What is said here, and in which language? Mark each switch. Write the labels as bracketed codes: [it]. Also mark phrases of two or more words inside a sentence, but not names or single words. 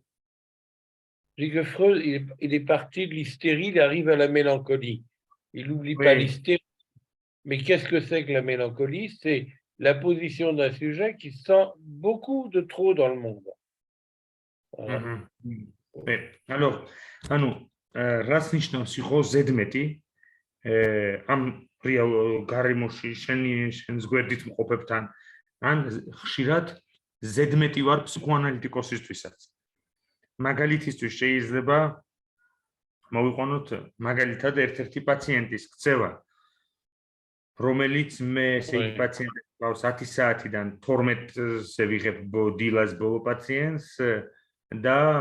[fr] Je dis que Freud, il est parti de l'hystérie, il arrive à la mélancolie. Il n'oublie pas Oui. l'hystérie. Mais qu'est-ce que c'est que la mélancolie? C'est la position d'un sujet qui sent beaucoup de trop dans le monde. Voilà. Alors, [ka] ანუ რას ნიშნავს იყო ზედმეტი ამ რეალ გარემოში შენს გვერდით მყოფებთან ან ხშირად ზედმეტი ვარ ფსიქოანალიტიკოსისთვისაც მაგალითისთვის შეიძლება მოვიყვანოთ მაგალითად ერთ-ერთი პაციენტის ქცევა რომელიც მე ესე იგი პაციენტი ყავს 10 საათიდან 12-ზე ვიღებ დილას ბოლო პაციენტს და